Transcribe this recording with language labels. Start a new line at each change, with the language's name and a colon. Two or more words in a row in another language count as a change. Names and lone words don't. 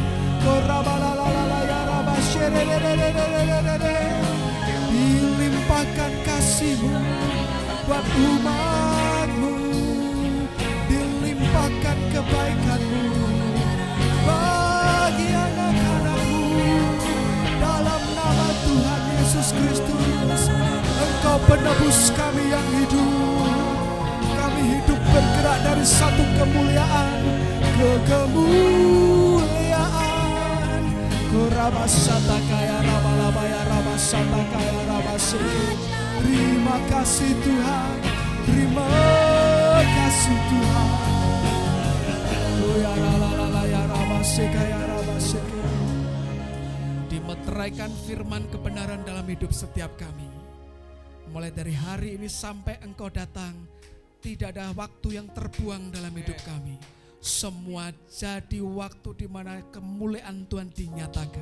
Indonesian: Dilimpahkan kasih-Mu buat umat-Mu, dilimpahkan kebaikan-Mu bagi anak-anak-Mu. Dalam nama Tuhan Yesus Kristus, Engkau penebus kami yang hidup. Kami hidup bergerak dari satu kemuliaan ke kemuliaan. Kurabasata kaya rabalabaya rabasata kaya rabasiki. Terima kasih Tuhan, terima kasih Tuhan. Oh ya la la la la ya rabasika ya rabasiki. Dimeteraikan firman kebenaran dalam hidup setiap kami. Mulai dari hari ini sampai Engkau datang, tidak ada waktu yang terbuang dalam hidup kami. Semua jadi waktu di mana kemuliaan Tuhan dinyatakan.